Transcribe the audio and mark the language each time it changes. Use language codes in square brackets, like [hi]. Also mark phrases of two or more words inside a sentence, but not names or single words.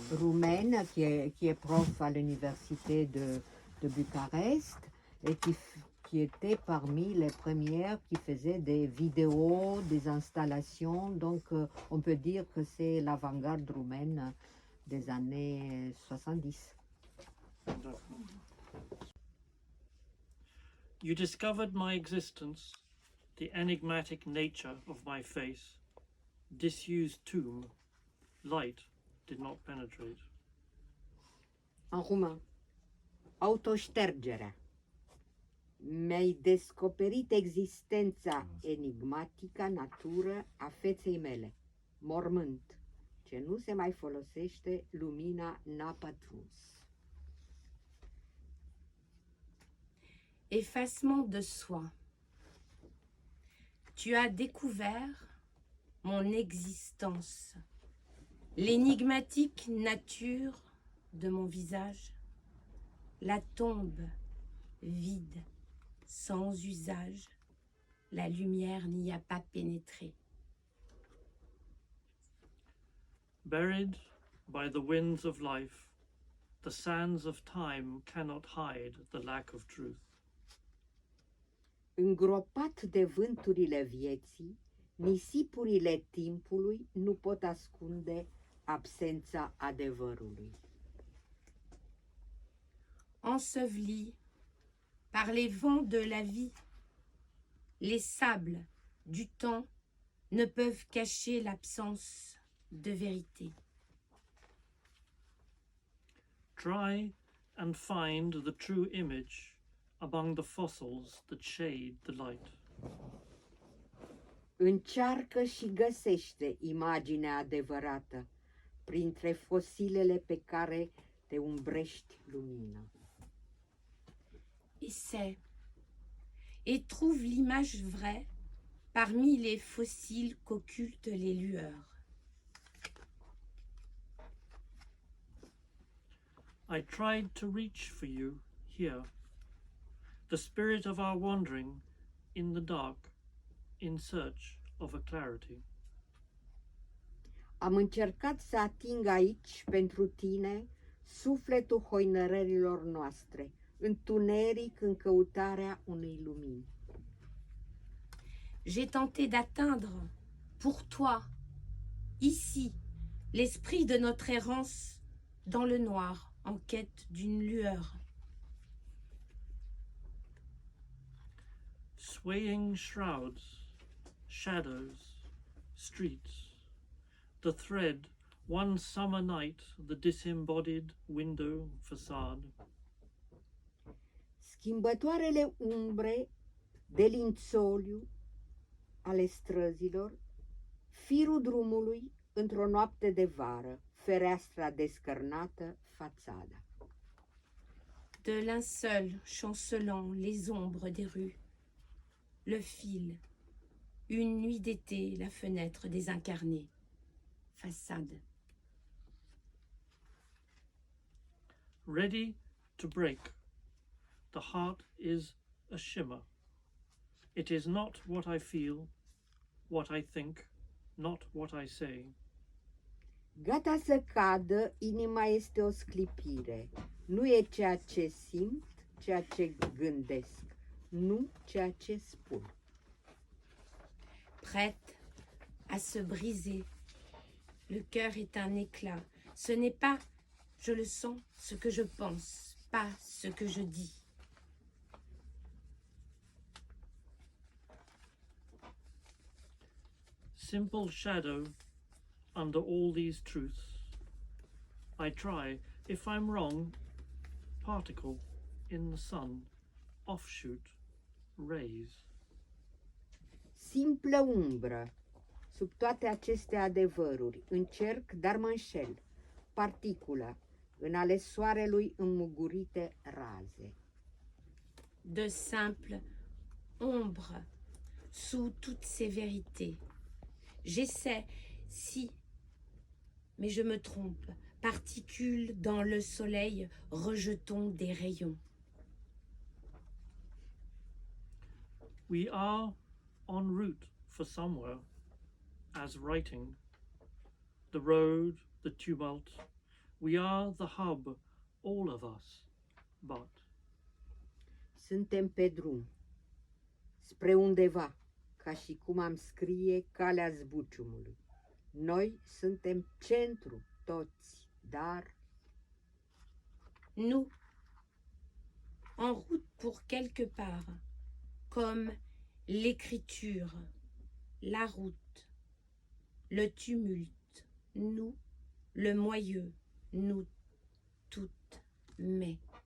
[fr] roumaine qui est prof à l'université de Bucarest et qui était parmi les premières qui faisaient des vidéos, des installations. Donc on peut dire que c'est l'avant-garde roumaine des années 70. [en] You discovered my existence, the enigmatic nature of my face, disused tomb, light did not penetrate. [fr] En roumain, autoștergerea. [ro] Mi-ai descoperit existența enigmatică, natură a feței mele, mormânt, ce nu se mai folosește, lumina n-a pătruns. [fr] Effacement de soi. Tu as découvert mon existence, l'énigmatique nature de mon visage, la tombe vide, sans usage, la lumière n'y a pas pénétré. [en] Buried by the winds of life, the sands of time cannot hide the lack of truth. [ro] Îngropat de vânturile vieții, nisipurile timpului nu pot ascunde absența adevărului. [fr] Enseveli par les vents de la vie, les sables du temps ne peuvent cacher l'absence de vérité. [en] Try and find the true image among the fossils that shade the light. [ro] Încearcă și găsește imaginea adevărată printre fosilele pe care te umbrești lumina. [fr] Essaie et trouve l'image vraie parmi les fossiles qu'occultent les lueurs. [en] I tried to reach for you here, the spirit of our wandering in the dark, in search of a clarity. [ro] Am încercat să ating aici pentru tine sufletul hoinărărilor noastre, întuneric în căutarea unei lumini. [fr] J'ai tenté d'atteindre pour toi, ici, l'esprit de notre errance dans le noir en quête d'une lueur. [en] Swaying shrouds, shadows, streets, the thread, one summer night, the disembodied window facade. [ro] Schimbătoarele umbre de lințoliu ale străzilor, firul drumului într-o noapte de vară, fereastra descărnată, fațada. [fr] De linceul chancelant les ombres des rues, le fil, une nuit d'été, la fenêtre désincarnée, façade. [en] Ready to break, the heart is a shimmer. It is not what I feel, what I think, not what I say. [ro] Gata să cadă, inima este o sclipire. Nu e ceea ce simt, ceea ce gândesc, nu ceea ce spun. [fr] Prête à se briser, le cœur est un éclat. Ce n'est pas, je le sens, ce que je pense, pas ce que je dis. [en] Simple shadow under all these truths. I try, if I'm wrong, particle in the sun, offshoot, rays. [ro] Simplă umbră, Sub toate aceste adevăruri, încerc, dar mă înșel, particulă, în ale soarelui înmugurite raze. [fr] De simples ombres sous toutes ces vérités. J'essaie, si, mais je me trompe, particules dans le soleil, rejetons des rayons. [en] We are en route for somewhere, as writing, the road, the tumult. We are the hub, all of us, but [ro] Suntem pe drum, spre undeva, ca și cum am scrie calea zbuciumului. Noi suntem centru, toți, dar [fr] Nous, en route pour quelque part, comme l'écriture, la route, le tumulte, nous, le moyeu, nous toutes, mais.